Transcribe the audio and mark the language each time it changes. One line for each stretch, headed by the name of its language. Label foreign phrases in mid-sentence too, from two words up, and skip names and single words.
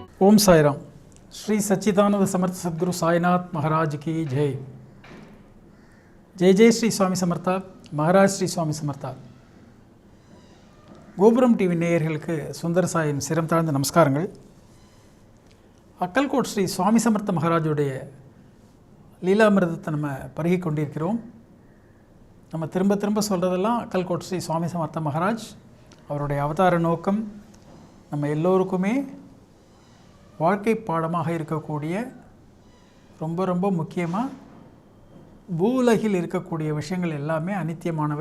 Hindi: ओम साईराम। श्री सच्चिदानंद समर्थ सद्गुरु साईनाथ महाराज की जय।
Marathi: जय जय श्री स्वामी समर्था, महाराज श्री स्वामी समर्था।
Tamil: கோபுரம் டிவி நேயர்களுக்கு சுந்தர சாயின் சிரம் தாழ்ந்த நமஸ்காரங்கள். அக்கல்கோட் ஸ்ரீ சுவாமி சமர்த்த மகாராஜுடைய லீலாமிரதத்தை நம்ம பருகி கொண்டிருக்கிறோம். நம்ம திரும்ப திரும்ப சொல்கிறதெல்லாம் அக்கல்கோட் ஸ்ரீ சுவாமி சமர்த்த மகாராஜ் அவருடைய அவதார நோக்கம் நம்ம எல்லோருக்குமே வாழ்க்கை பாடமாக இருக்கக்கூடிய ரொம்ப ரொம்ப முக்கியமாக பூவுலகில் இருக்கக்கூடிய விஷயங்கள் எல்லாமே அனித்தியமானவை.